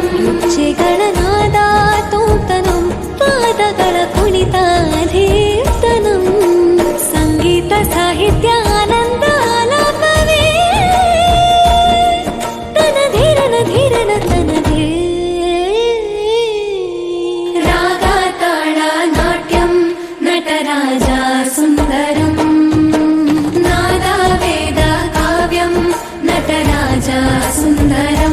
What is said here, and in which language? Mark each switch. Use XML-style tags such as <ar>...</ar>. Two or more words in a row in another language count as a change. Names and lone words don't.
<kn>ಗೆಜ್ಜೆಗಳ ನಾದ ತೋಂತನಂ ಪಾದಗಳ ಕುಣಿತಾಧೀರ್ತನಂ ಸಂಗೀತ ಸಾಹಿತ್ಯ ಆನಂದ ಆಲಾಪವೇ ತನಧೀರನ ಧೀರನ ತನಧೇ</kn> <sa>ರಾಗ ತಾಳ ನಾಟ್ಯಂ ನಟರಾಜ ಸುಂದರಂ ನಾದ ವೇದ ಕಾವ್ಯಂ ನಟರಾಜ ಸುಂದರಂ</sa>